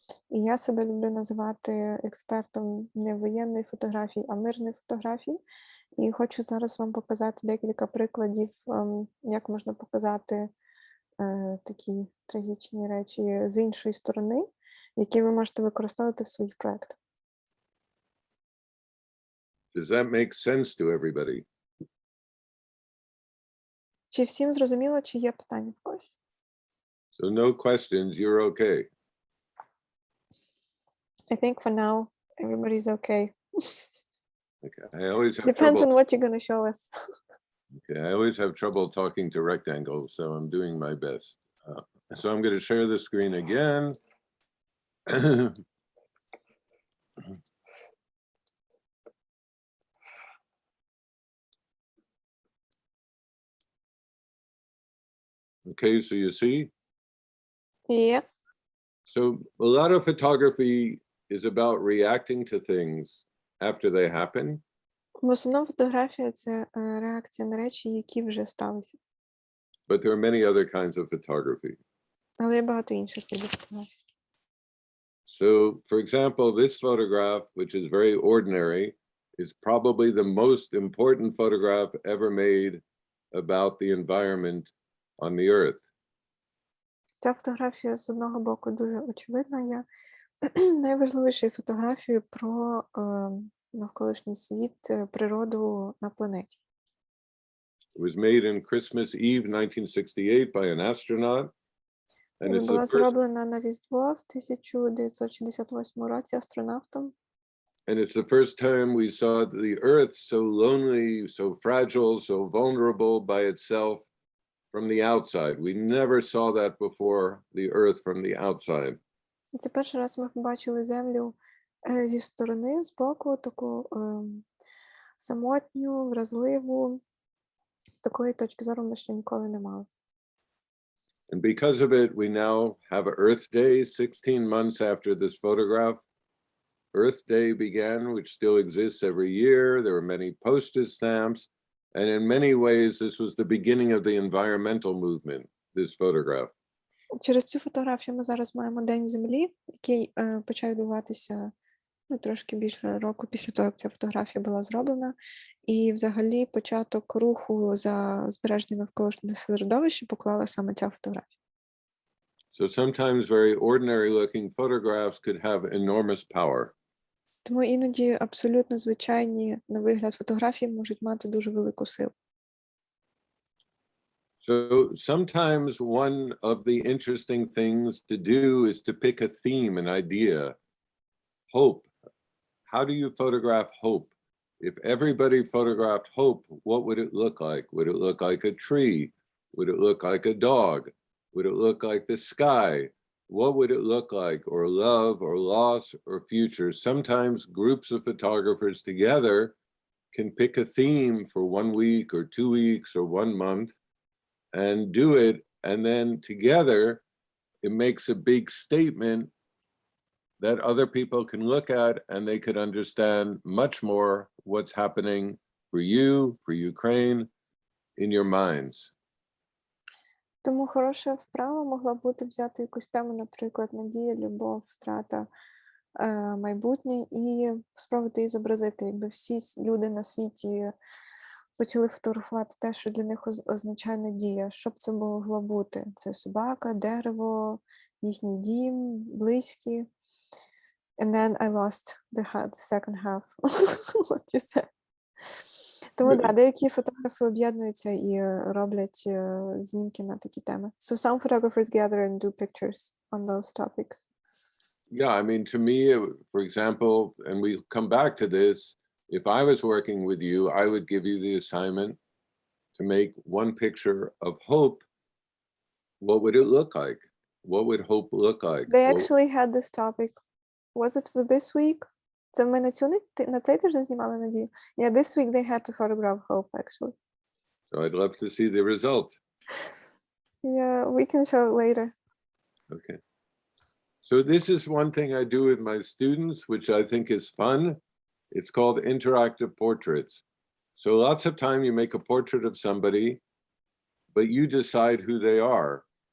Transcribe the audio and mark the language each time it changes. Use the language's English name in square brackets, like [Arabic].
[Ukrainian] І я себе люблю називати експертом не воєнної фотографії, а мирної фотографії. І хочу зараз вам показати декілька прикладів, як можна показати такі трагічні речі з іншої сторони, які ви можете використовувати в своїх проєктах. [English] Does that make sense to everybody? [Ukrainian] Чи всім зрозуміло, чи є питання в когось? [English] So no questions, you're okay. I think for now, everybody's okay. Okay. I always have Depends trouble. on what you're going to show us. Okay, I always have trouble talking to rectangles, so I'm doing my best. So I'm going to share the screen again. Okay, so you see? Yeah. So a lot of photography is about reacting to things after they happen. [Ukrainian] В основному фотографія – це реакція на речі, які вже сталися. [English] But there are many other kinds of photography. [Ukrainian] Але є багато інших видів фотографій. [English] So, for example, this photograph, which is very ordinary, is probably the most important photograph ever made about the environment on the earth. [Ukrainian] Ця фотографія з одного боку дуже очевидна. Я найважливішою фотографією про навколишній світ, природу на планеті. [English] It was made in Christmas Eve 1968 by an astronaut. And it's the [Ukrainian] Була [English] first, [Ukrainian] зроблена на Різдво в 1968 році астронавтом. [English] and it's the first time we saw the Earth so lonely, so fragile, so vulnerable by itself from the outside. We never saw that before, the Earth from the outside. [Ukrainian] Це перший раз ми побачили Землю зі сторони, з боку, таку самотню, вразливу. Такої точки зору ми ще ніколи не мали. [English] And because of it, we now have Earth Day 16 months after this photograph. Earth Day began, which still exists every year. There were many postage stamps. And in many ways, this was the beginning of the environmental movement, this photograph. [Ukrainian] Через цю фотографію ми зараз маємо День Землі, який почав відбуватися трошки більше року після того, як ця фотографія була зроблена. І взагалі початок руху за збереження навколишнього середовища поклала саме ця фотографія. [English] So sometimes very ordinary looking photographs could have enormous power. [Ukrainian] Тому іноді абсолютно звичайні на вигляд фотографії можуть мати дуже велику силу. [English] So sometimes one of the interesting things to do is to pick a theme, an idea. Hope. How do you photograph hope? If everybody photographed hope, what would it look like? Would it look like a tree? Would it look like a dog? Would it look like the sky? What would it look like? Or love, or loss, or future? Sometimes groups of photographers together can pick a theme for 1 week or 2 weeks or 1 month and do it. And then together, it makes a big statement that other people can look at and they could understand much more what's happening for you, for Ukraine, in your minds. [Ukrainian] Тому хороша вправа могла бути взяти якусь тему, наприклад, надія, любов, втрата, майбутнє, і спробувати її зобразити. Якби всі люди на світі почали фотографувати те, що для них означає надія. Що б це могло бути? Це собака, дерево, їхній дім, близькі. [English] And then I lost the second half. What you said. [Ukrainian] Тому, деякі фотографи об'єднуються і роблять знімки на такі теми. [English] So some photographers gather and do pictures on those topics. Yeah, I mean, to me, for example, and we come back to this, if I was working with you, I would give you the assignment to make one picture of hope. What would it look like? What would hope look like? They actually had this topic. Was it for this week? [Ukrainian] Це ми на цей тиждень знімали надію? [English] Yeah, this week they had to photograph hope, actually. So I'd love to see the result. Yeah, we can show it later. Okay. So this is one thing I do with my students, which I think is fun. It's called interactive portraits. So lots of time you make a portrait of somebody, but you decide who they are.